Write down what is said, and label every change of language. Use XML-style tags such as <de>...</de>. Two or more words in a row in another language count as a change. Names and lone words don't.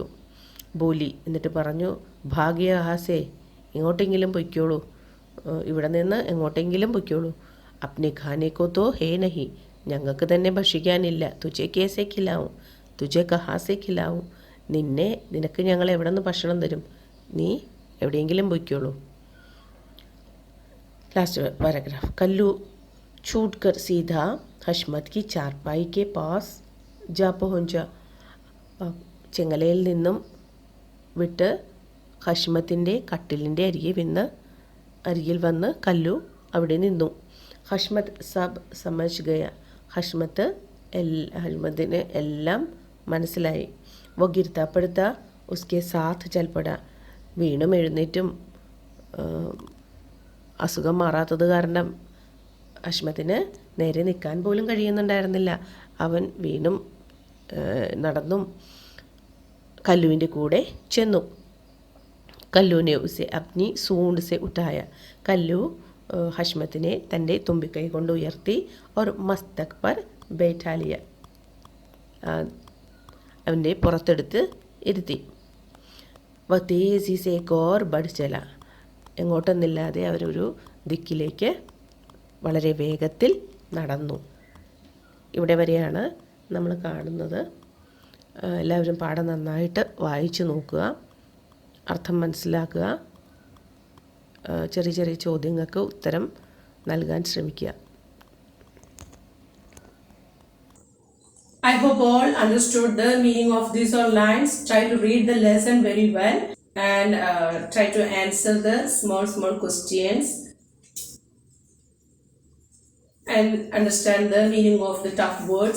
<ml>ബോലി എന്നിട്ട് പറഞ്ഞു,</ml> <hi>भाग यहाँसे,</hi> <ml>എങ്ങോട്ടെങ്കിലും പൊയ്ക്കോളൂ, ഇവിടെ നിന്ന് എങ്ങോട്ടെങ്കിലും പൊയ്ക്കോളൂ.</ml> <hi>अपने खाने को तो है नहीं.</hi> <ml>ഞങ്ങൾക്ക് തന്നെ ഭക്ഷിക്കാനില്ല.</ml> <hi>तुझे कैसे खिलाऊँ, तुझे कहाँ से खिलाऊँ.</hi> <ml>നിനക്ക് ഞങ്ങൾ എവിടെ നിന്ന് ഭക്ഷണം തരും? നീ എവിടെയെങ്കിലും പൊയ്ക്കോളൂ.</ml> <en>last paragraph.</en> <hi>कल्लू छूट कर सीधा हशमत की चारपाई के पास जा पहुंचा.</hi> <ml>ചെങ്ങലയിൽ നിന്നും വിട്ട് ഹഷ്മത്തിൻ്റെ കട്ടിലിൻ്റെ അരികിൽ വന്ന് കല്ലു അവിടെ നിന്നു.</ml> <hi>हशमत सब समझ गया.</hi> <ml>ഹഷ്മത്തിന് എല്ലാം മനസ്സിലായി.</ml> <hi>वो गिरता पड़ता उसके साथ चल पड़ा.</hi> <ml>വീണും എഴുന്നേറ്റും അസുഖം മാറാത്തത് കാരണം ഹഷ്മത്തിന് നേരെ നിൽക്കാൻ പോലും കഴിയുന്നുണ്ടായിരുന്നില്ല. അവൻ വീണും നടന്നും കല്ലുവിൻ്റെ കൂടെ ചെന്നു.</ml> <hi>कल्लू ने उसे अपनी सूंड से उठाया. कल्लू हशमतिനെ</hi> <ml>തൻ്റെ തുമ്പിക്കൈ കൊണ്ട് ഉയർത്തി</ml> <hi>और मस्तक पर बैठा लिया.</hi> <ml>അവൻ്റെ പുറത്തെടുത്ത് ഇരുത്തി.</ml> <hi>वह तेजी से एक और बढ़ चला.</hi> <ml>എങ്ങോട്ടെന്നില്ലാതെ അവരൊരു ദിക്കിലേക്ക് വളരെ വേഗത്തിൽ നടന്നു. ഇവിടെ വരെയാണ് നമ്മൾ കാണുന്നത്. എല്ലാവരും പാഠം നന്നായിട്ട് വായിച്ചു നോക്കുക, അർത്ഥം മനസ്സിലാക്കുക, ചെറിയ ചെറിയ ചോദ്യങ്ങൾക്ക് ഉത്തരം നൽകാൻ ശ്രമിക്കുക.</ml> <en>I hope all understood the meaning of these all lines. Try to read the lesson very well and try to answer the small questions and understand the meaning of the tough words.</en>